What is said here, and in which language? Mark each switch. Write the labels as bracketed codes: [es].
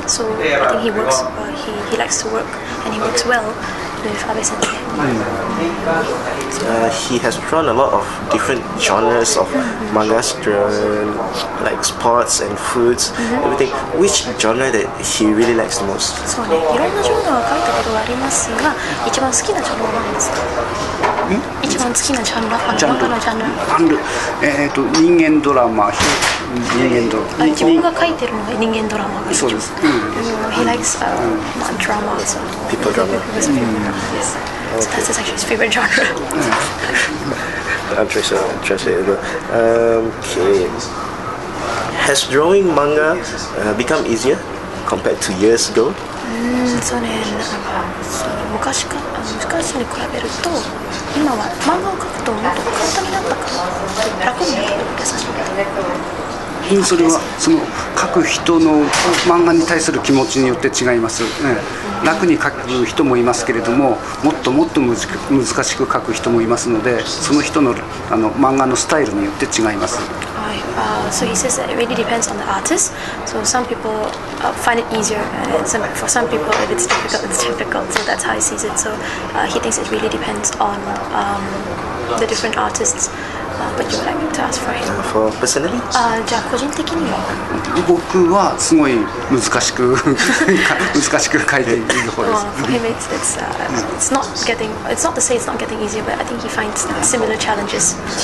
[en] So I think he works. He likes to work and he works well with Abe Sensei. He has drawn a lot of different genres of mangas, like sports and foods, everything. Which genre that he really likes the most? [ja] そうね、いろんなジャンルは書いたことがありますが、一番好きなジャンルは何ですか？一番好きなジャンル、漫画のジャンル。人間ドラマ、自分が書いてるのが人間ドラマが一番。そうです。 [en] He likes drama, so People drama. Yes. So that's actually his favorite genre. I'm translatable. Okay. Has drawing manga become easier compared to years ago? そうね、昔に比べると今は漫画を描くともっと簡単になったかな、楽になったですかね。それはその書く人の漫画に対する気持ちによって違います。楽に書く人もいますけれども、もっともっと難しく書く人もいますので、その人の漫画のスタイルによって違います。 So he says that it really depends on the artist. So some people find it easier, and for some people, if it's difficult, it's difficult. So that's how he sees it. So he thinks it really depends on the different artists. But you would like to ask for him? For personally? [ja] じゃあ個人的には僕はすごい難しく書いている方です。 [en] For him, it's not getting. It's not to say it's not getting easier, but I think he finds similar challenges.